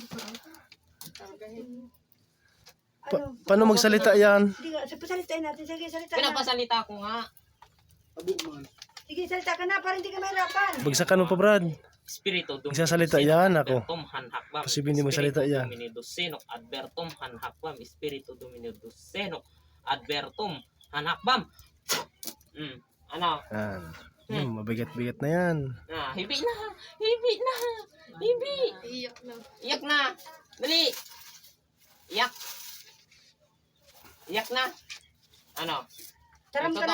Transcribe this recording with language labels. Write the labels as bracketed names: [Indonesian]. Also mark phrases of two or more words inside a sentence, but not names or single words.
[Filipino] Ano? Paano magsalita yan? Sige, salitain natin. Sige, salita na. Pinapasalita ko nga. Abo man. Sige, salita ka na para hindi ka mahirapan. Bagsakan mo pa, Brad. [Latin] Espiritu Domini [Filipino] Nagsasalita yan ako. [Latin] Advertum hanhakbam. [Filipino] Posible hindi magsalita yan. [Latin] Domini Dusenok Advertum hanhakbam. Espiritu Domini Dusenok Advertum hanhakbam. [Filipino] Ano? Yan. Mabigat-bigat na yan. Hibi na. Hibi na. Hibi. Iyak na. Iyak na. Dali. Iyak. Iyak na. Ano? Taram ka